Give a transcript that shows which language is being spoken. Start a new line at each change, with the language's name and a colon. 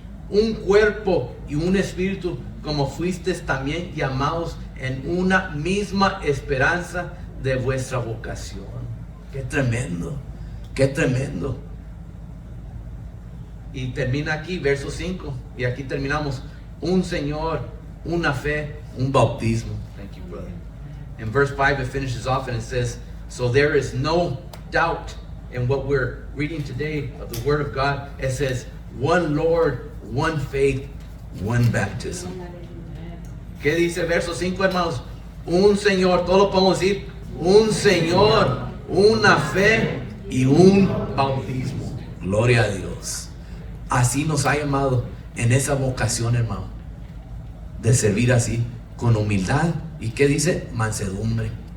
Spanish: Un cuerpo y un espíritu, como fuisteis también llamados en una misma esperanza de vuestra vocación. Qué tremendo, qué tremendo. Y termina aquí, verso 5, y aquí terminamos. Un Señor, una fe, un bautismo.
English: Thank you, brother. In verse 5 it finishes off and it says, so there is no doubt in what we're reading today of the Word of God. It says, one Lord, one faith, one baptism.
Spanish: ¿Qué dice verso 5, hermanos? Un Señor, todo lo podemos decir, un Señor, una fe y un bautismo. Gloria a Dios. Así nos ha llamado en esa vocación, hermano, de servir así, con humildad. ¿Y qué dice? Mansedumbre.